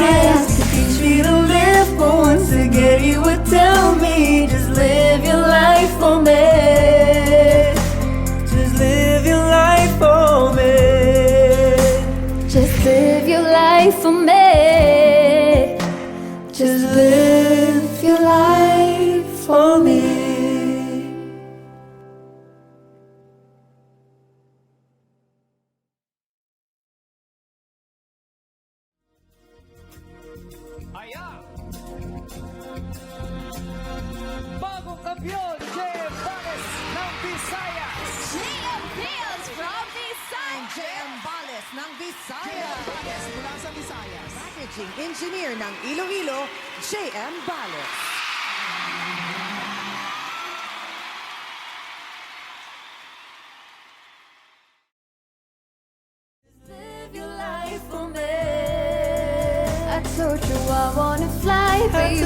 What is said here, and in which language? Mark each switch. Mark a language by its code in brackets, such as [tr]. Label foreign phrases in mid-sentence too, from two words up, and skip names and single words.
[en] I asked you to teach me to live, but once again you would tell me, just live your life for me. Just live your life for me. Just live your life for me. Just live your life for me. [tl] Ayan! Bagong kampiyon, JM Bales ng Visayas. [en] JM Fields from Visayas. [tl] JM Bales ng Visayas. Bales mula sa Visayas. [en] Packaging Engineer [tl] ng Iloilo, JM Bales. [en] Live your life for me. I told you I wanna fly, but you